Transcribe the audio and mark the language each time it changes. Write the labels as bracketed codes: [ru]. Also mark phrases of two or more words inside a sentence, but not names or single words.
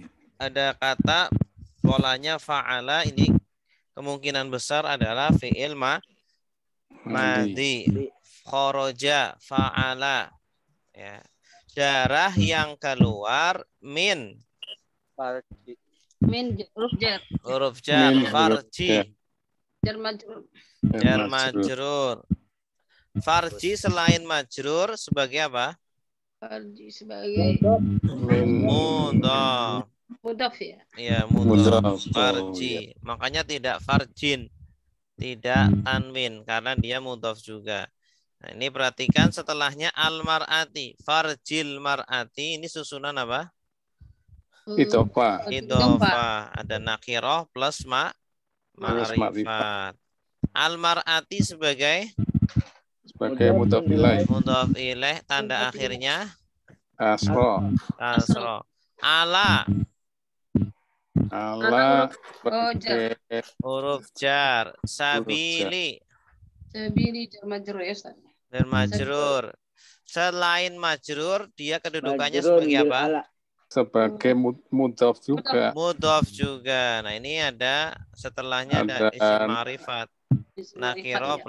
[id] ada kata polanya fa'ala, ini kemungkinan besar adalah [ar] فعل ماض. خرج فعل. Ya. [id] Darah yang keluar min. Farji. Min huruf jar. Huruf jar, Min huruf farji. jar. [ar] جار مجرور. جار مجرور. [id] Farji selain majrur sebagai apa? Farji sebagai Mudhaf. mudhaf ya. Iya, mudhaf. Mudhaf. Farji. Makanya tidak farjin. Tidak tanwin karena dia mudhaf juga. Nah, ini perhatikan setelahnya al-mar'ati. [ar] فرج المرأة [id] ini susunan apa? Idhofah. Idhofah. Ada nakirah plus ma'rifat. Al-mar'ati sebagai [ar] مضاف إليه. مضاف إليه, [id] tanda akhirnya Asra. kasra. Ala Sebagai huruf jar. Sabili [ar] سبيلي جار مجرور ya Ustaz. [id] dan majrur. Selain majrur dia kedudukannya Majrur sebagai bil apa? ala. sebagai mudhaf juga. Mudhaf juga. Nah, ini ada setelahnya ada Ada [ar] اسم معرفة. [id] Isim Nakiro ma'rifat, ya.